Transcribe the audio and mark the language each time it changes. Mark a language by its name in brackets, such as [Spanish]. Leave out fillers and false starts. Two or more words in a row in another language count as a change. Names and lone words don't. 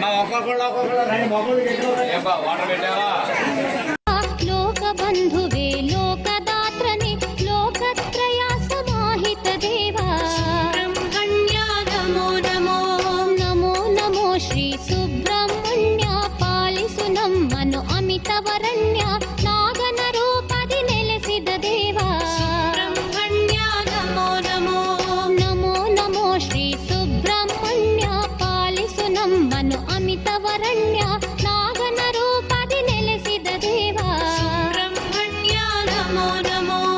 [Telugu] వాటర్ పెట్టావా [Kannada] ಲೋಕ ಬಂಧುವೇ ಲೋಕದಾತ್ರನೇ ಲೋಕತ್ರಯ ಸಮಾಹಿತ ದೇವಾ ಬ್ರಹ್ಮಣ್ಯಾ ನಮೋ ನಮೋ ನಮೋ ನಮೋ ಶ್ರೀ ಸುಬ್ರಹ್ಮಣ್ಯ ಪಾಲಿಸು ನಮ್ಮನು ಅಮಿತವರಣ್ಯ ನಾಗನ ರೂಪದಿ ನೆಲೆಸಿದ ದೇವಾ ಬ್ರಹ್ಮಣ್ಯ ನಮೋ ನಮೋ ನಮೋ ನಮೋ ಶ್ರೀ ಸುಬ್ರಹ್ಮಣ್ಯ ಪಾಲಿಸು ನಮ್ಮನು ಅಮಿತವರಣ್ಯ ನಾಗನ ರೂಪದಿ ನೆಲೆಸಿದ ದೇವಾ ಬ್ರಹ್ಮಣ್ಯ ನಮೋ ನಮೋ